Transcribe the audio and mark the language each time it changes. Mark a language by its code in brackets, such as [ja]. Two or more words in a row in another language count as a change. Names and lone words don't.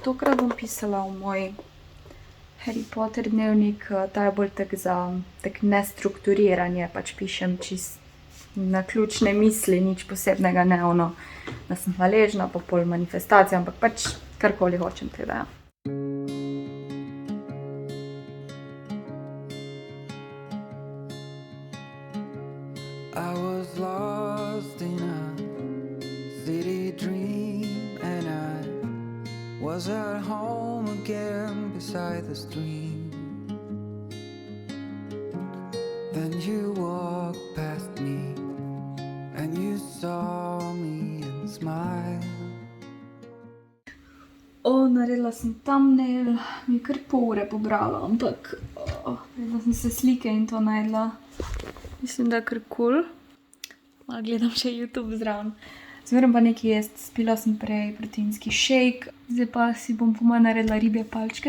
[sl] Tokrat bom pisala v moj Harry Potter dnevnik. Ta je bolj tak za tak nestrukturiranje, pač pišem čist na ključne misli, nič posebnega, ne ono, da sem hvaležna, pa pol manifestacija, ampak pač karkoli hočem, tako da ja. [en] I was lost in a city dream, and I was at home again beside the stream. Then you walked past me, and you saw me and smiled. [sl] Naredila sem thumbnail, mi je kar pol ure pobralo, ampak naredila sem se slike in to najdla. Mislim, da je kar cool. Malo gledam še YouTube zraven. Zmeraj pa nekaj jesti. Spila sem prej proteinski shake. Zdaj pa si bom po moje naredila ribje palčke.